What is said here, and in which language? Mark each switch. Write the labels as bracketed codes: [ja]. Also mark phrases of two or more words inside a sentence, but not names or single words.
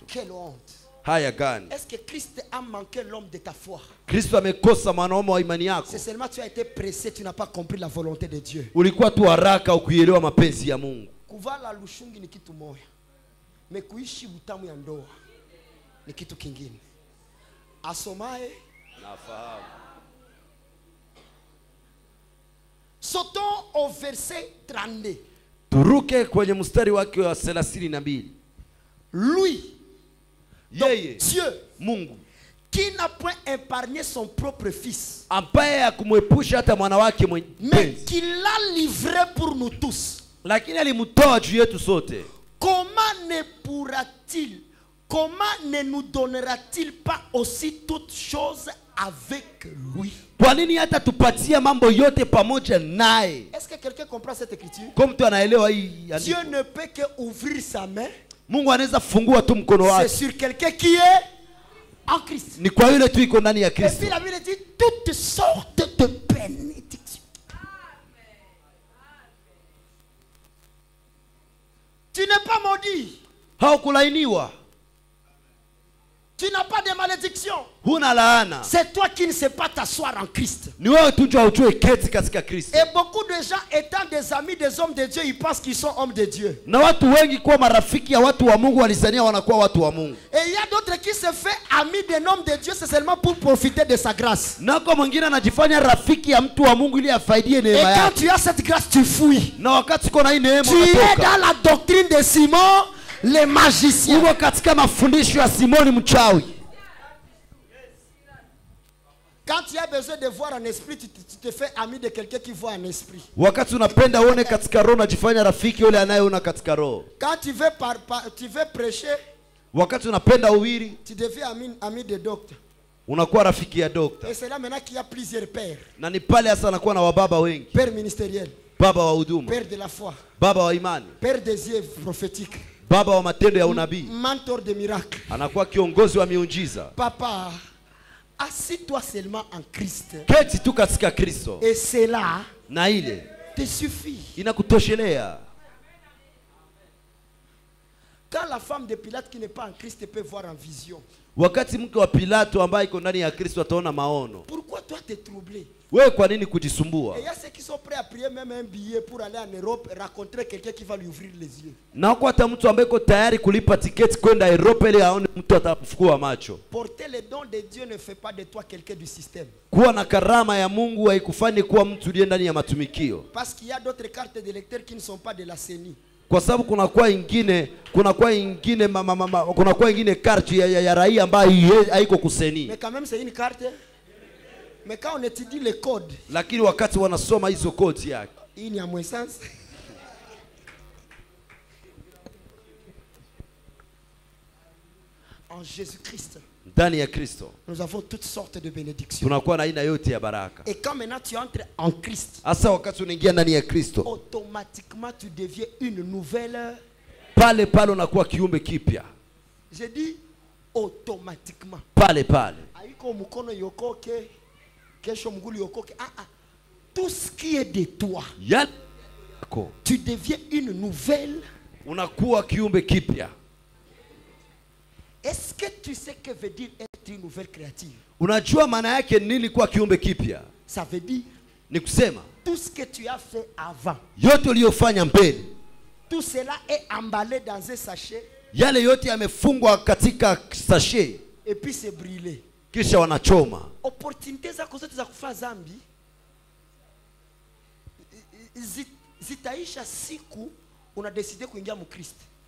[fr] Quelle honte. [sw] Haya gani? [fr] Est-ce que Christ a manqué l'homme de ta foi? [sw] Kristo amekosa mwanaume wa imani yako. [fr] C'est seulement tu as été pressé, tu n'as pas compris la volonté de Dieu. [sw] Ulikuwa tu haraka ukuielewa mapenzi ya Mungu. Kuvala lushungi ni kitu moja, me kuishi utamu ya ndoa ni kitu kingine. Asomaye Nafahamu. [fr] sautons au verset 32. [sw] Turuke kwenye mstari wake wa 32. [fr] Lui, donc [sw] Yeye [fr] Dieu, [sw] Mungu [fr] qui n'a point épargné son propre fils, [sw] ambaye hakumwepusha hata mwana wake [fr] mais [sw] mpenzi, [fr] qui l'a livré pour nous tous. [sw] lakini alimtoa juu yetu sote. [fr] Comment ne nous donnera-t-il pas aussi toutes choses avec lui? [sw] Kwa nini hata tupatia mambo yote pamoja naye? [fr] Est-ce que quelqu'un comprend cette écriture? [sw] Kwa mtu anaelewa hii andiko. [fr] Dieu ne peut que ouvrir sa main. [sw] Mungu anaweza fungua tu mkono [fr] C'est [sw] wake. [fr] sur quelqu'un qui est en Christ. [sw] Ni kwa yule tu iko ndani ya [fr] Et puis [sw] Kristo. [fr] la Bible dit toutes sortes de bénédictions. Tu n'es pas maudit. [sw] Haukulainiwa. [fr] Tu n'as pas de malédiction. [sw] Huna laana. [fr] C'est toi qui ne sais pas t'asseoir en Christ. [sw] Ni wewe tu ndio hujue keti katika Kristo. [fr] Et beaucoup de gens étant des amis des hommes de Dieu, ils pensent qu'ils sont hommes de Dieu. [sw] Na watu wengi kuwa marafiki ya watu wa Mungu walizania wanakuwa watu wa Mungu. [fr] Et il y a d'autres qui se fait amis d'un homme de Dieu, c'est seulement pour profiter de sa grâce. [sw] Nako mwingine anajifanya rafiki ya mtu wa Mungu ili afaidie [fr] Et [sw] neema [fr] quand [sw] yake. [fr] tu as cette grâce, tu fuis. [sw] Na wakati uko na hii neema [fr] Tu es [sw] unatoka. [fr] dans la doctrine de Simon, les magiciens. [sw] Uko katika mafundisho ya Simoni mchawi. [fr] Quand tu as besoin de voir en esprit, tu te fais ami de quelqu'un qui voit en esprit. [sw] Wakati unapenda uone katika roho unajifanya rafiki yule anayeona katika roho. [fr] Quand tu veux prêcher, [sw] Wakati unapenda uhubiri [fr] tu deviens ami de docteur. [sw] unakuwa rafiki ya dokta. [fr] Et c'est là maintenant qu'il y a plusieurs pères. [sw] Na ni pale hasa anakuwa na wababa wengi. [fr] Père ministériel, [sw] Baba wa huduma, [fr] père de la foi, [sw] baba wa imani, [fr] père des yeux prophétiques, [sw] baba wa matendo ya unabii. [fr] mentor de miracles. [sw] Anakuwa kiongozi wa miujiza. [fr] Papa, assis-toi seulement en Christ. [sw] Keti tu katika Kristo. [fr] Et cela [sw] Na ile [fr] te suffit. [sw] inakutoshelea. [fr] Quand la femme de Pilate qui n'est pas en Christ peut voir en vision, [sw] Wakati mke wa Pilato ambaye iko ndani ya Kristo ataona maono. [fr] pourquoi toi t'es troublé? [sw] Wewe kwa nini kujisumbua? [fr] Et il y a ceux qui sont prêts à prier même un billet pour aller en Europe et rencontrer quelqu'un qui va lui ouvrir les yeux. [sw] Na kwa hata mtu ambaye iko tayari kulipa tiketi kwenda Europe ili aone mtu atafukua macho. [fr] Porter les dons de Dieu ne fait pas de toi quelqu'un du système. [sw] Kuwa na karama ya Mungu haikufanye kuwa mtu aliye ndani ya matumikio. [fr] Parce qu'il y a d'autres cartes de lecteurs qui ne sont pas de la CENI. [sw] Kwa sababu kunakuwa ingine karte ya raia ambayo haiko kuseni. [fr] Mais quand même c'est une carte. Mais quand on étudie les codes, [sw] Lakini wakati wanasoma hizo kodi yake, [fr] il n'y a moins sens. En Jésus-Christ, [sw] ndani ya Kristo [fr] nous avons toutes sortes de bénédictions. [sw] tunakuwa na aina yote ya baraka. [fr] Et quand maintenant tu entres en Christ, [sw] Hasa wakati unaingia ndani ya Kristo, [fr] automatiquement tu deviens une nouvelle. [sw] pale pale unakuwa kiumbe kipya. [fr] J'ai dit automatiquement. [sw] Pale pale. Aiko mukono yokoke, kesho mgulu yokoke. [fr] Tout ce qui est de toi, [sw] Yako [fr] tu deviens une nouvelle. [sw] unakuwa kiumbe kipya. [fr] Est-ce que tu sais que veut dire être une nouvelle créature? [sw] Unajua maana yake nini kuwa kiumbe kipya? [fr] Ça veut dire [sw] Ni kusema [fr] tout ce que tu as fait avant, [sw] yote uliyofanya mbele, [fr] tout cela est emballé dans un sachet [sw] yale yote yamefungwa katika sachet, [fr] et puis c'est brûlé. [sw] kisha wanachoma. Opportunité zako zote za kufanya zambi zitaisha siku una décidé kuingia mkristo.